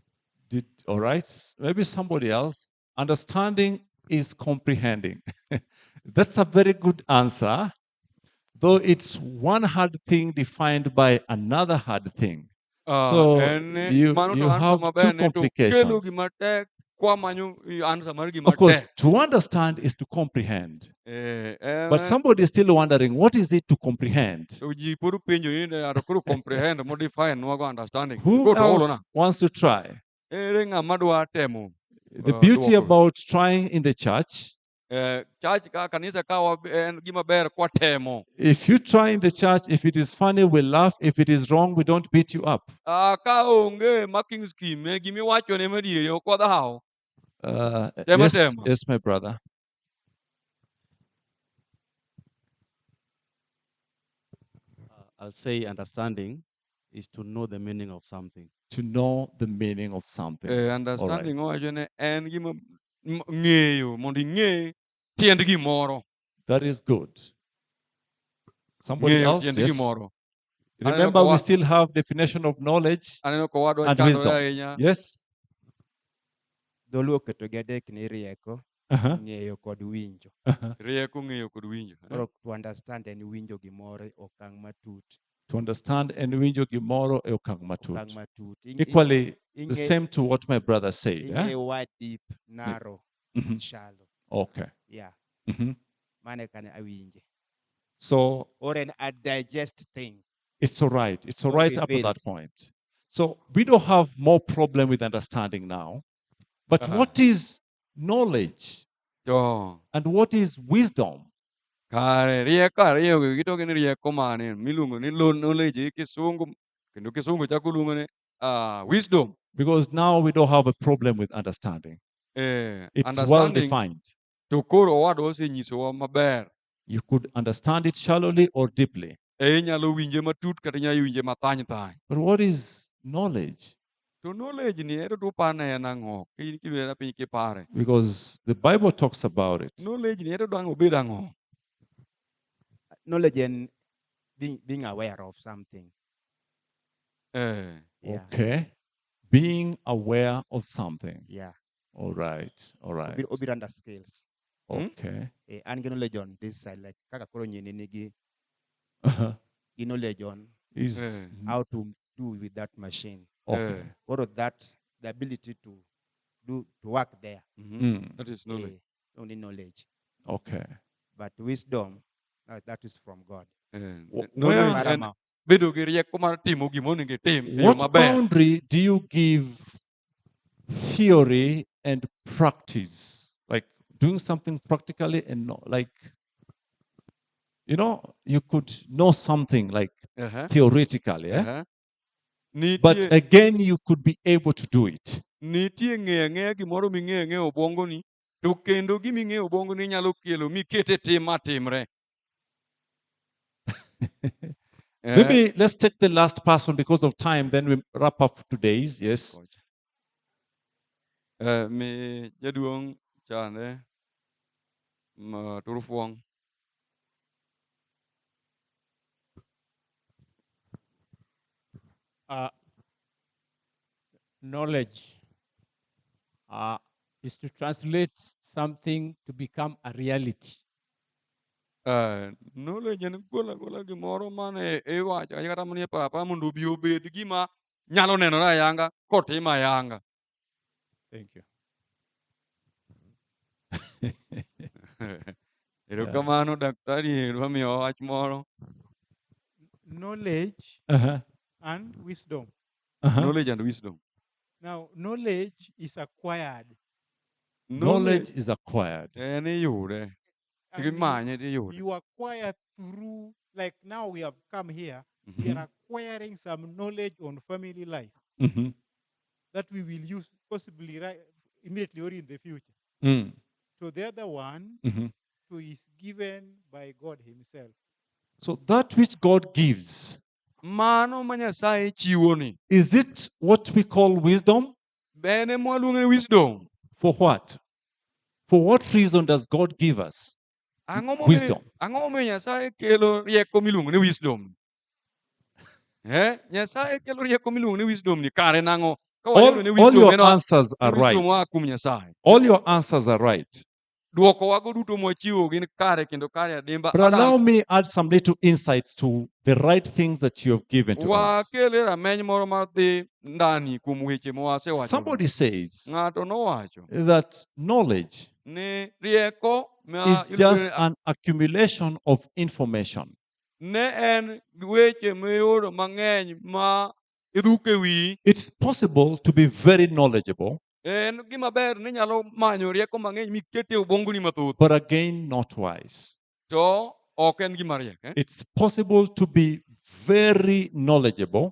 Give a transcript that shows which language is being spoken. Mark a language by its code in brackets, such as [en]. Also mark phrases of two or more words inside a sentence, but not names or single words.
[en] All right. Maybe somebody else. Understanding is comprehending. That's a very good answer, though it's one hard thing defined by another hard thing. So [luo] mano to [en] you answer have [luo] maber [en] two [luo] ne to kelo [en] complications. [luo] gima tek kwa manyo answer mar gima [en] Of course, [luo] tek. [en] to understand is to comprehend. Eh, But somebody is still wondering, what is it to comprehend? [luo] to ji pod penjo ni ne ato koro [en] comprehend modify [luo] nwa go understanding. [en] Who [luo] Go to holo [en] else [luo] na. [en] wants to try? [luo] Ere ng'ama dwa temo. [en] The beauty [luo] duoko. [en] about trying in the church, [luo] Church ka kanisa ka en gima ber kwa temo. [en] if you try in the church, if it is funny, we laugh. If it is wrong, we don't beat you up. [luo] Ka onge [en] marking scheme [luo] gimi wacho ne madiere ok wadhaw. Tema [en] Yes, [luo] tema. [en] yes, my brother. I'll say understanding is to know the meaning of something. To know the meaning of something. Understanding All right. [luo] owacho ne en gima ng'eyo mondo ing'e tiend gimoro. [en] That is good. Somebody [luo] Ng'eyo [en] else? [luo] tiend [en] Yes. [luo] gimoro. [en] Remember, we still have definition of knowledge [luo] Aneno kowadwa [en] and [luo] chandore [en] wisdom. [luo] ahinya. [en] Yes. [luo] Dholuo oketogi adek ni rieko, Uh-huh. ng'eyo kod winjo. Uh-huh. Rieko, ng'eyo kod winjo. Koro [en] to understand [luo] en winjo gimoro e okang' matut. [en] To understand and [luo] winjo gimoro e okang' Okang' matut. matut. [en] Equally, the [luo] Ing'e- [en] same to what my brother said. ing'eyo wide, deep, narrow, Mhm. shallow. Okay. Yeah. Mhm. [luo] Mane kane awinje. [en] So Or a digest thing. it's all right. It's all Or right be up to built. that point. So we don't have more problem with understanding now. But Uh-huh. what is knowledge To and what is wisdom? [luo] kare rieko ariyo gi to gin rieko mane miluongo ni knowledge gi kisungu kendo kisungu chako luongo ni wisdom. [en] Because now we don't have a problem with understanding. It's well Understanding defined. [luo] to koro owadwa osenyisowa maber. [en] You could understand it shallowly or deeply. [luo] Inyalo winje matut kata inyalo winje mathany thany. [en] But what is knowledge? [luo] To knowledge ni ero to pane en ang'o? Kiwera piny kipare. [en] Because the Bible talks about it. [luo] Knowledge ni ero dwang' obed ang'o? [en] Knowledge and being aware of something. Eh. Yeah. Okay. Being aware of something. Yeah. All right. All right. Obiranda skills. Okay. [luo] An gi [en] knowledge on this side, like [luo] kaka koro nyini nigi Uh-huh. [en] gi knowledge on Is how to do with that machine. okay. Or that the ability to work there. Mm. That is knowledge. Only knowledge. Okay. But wisdom, that is from God. Knowledge Where- [luo] en [en] Paramount. [luo] bedo gi rieko mar timo gimonego itim e yo [en] What [luo] maber. [en] boundary do you give theory and practice? Like doing something practically and not like, you could know something like Uh-huh. theoretically, yeah? [luo] Uh-huh. Nitie [en] But again, you could be able to do it. [luo] nitie ng'eyo ang'eya gimoro ming'eyo ang'eya obwongoni, to kendo giming'eyo obwongoni nyalo kelo mikete tim matimre. [en] Maybe let's take the last person because of time, then we wrap up today's. Yes. Mi jaduong' chande Turufuong. Knowledge is to translate something to become a reality. [luo] Knowledge en gola gimoro mane iwacho kata manie papa mondo obi obed gima nyalo nenore ayanga kotim ayanga. [en] Thank you. [luo] Erokamano daktari wamiyo wach moro. [en] Knowledge Uh-huh. and wisdom. Uh-huh. Knowledge and wisdom. Now, knowledge is acquired. Knowledge is acquired. [luo] En iyude. [en] and you- [luo] Gimanye tiyude. [en] You acquire through, like now we have come here, we Mhm. are acquiring some knowledge on family life Mhm. that we will use possibly right immediately or in the future. Mm. So the other one Mhm. is given by God Himself. So that which God gives, [luo] Mano ma Nyasaye chiwoni. [en] is it what we call wisdom? [luo] Bene mwaluongo ni wisdom. [en] For what? For what reason does God give us wisdom? [luo] Ang'o momiyo Nyasaye kelo rieko miluongo ni wisdom? Nyasaye kelo rieko miluongo ni wisdom ni kare nang'o? Ka waluongo ni [en] All wisdom your [luo] en [en] answers are [luo] wisdom oa [en] right. [luo] kuom Nyasaye. [en] All your answers are right. [luo] dwokowago duto mwachiwo gin kare kendo kare adimba. [en] But allow me add some little insights to the right things that you have given to us. [luo] Wakele rameny moro mar dhi ndani kuom weche mwasewacho. [en] Somebody says [luo] Ng'ato nowacho [en] that knowledge [luo] ni rieko ma [en] is just an accumulation of information. [luo] ne en weche miyudo mang'eny ma idhuke wi. [en] It's possible to be very knowledgeable, [luo] En gima ber ni nyalo manyo rieko mang'eny mikete ubongoni mathoth. [en] but again, not wise. [luo] To ok en gima riek. [en] It's possible to be very knowledgeable,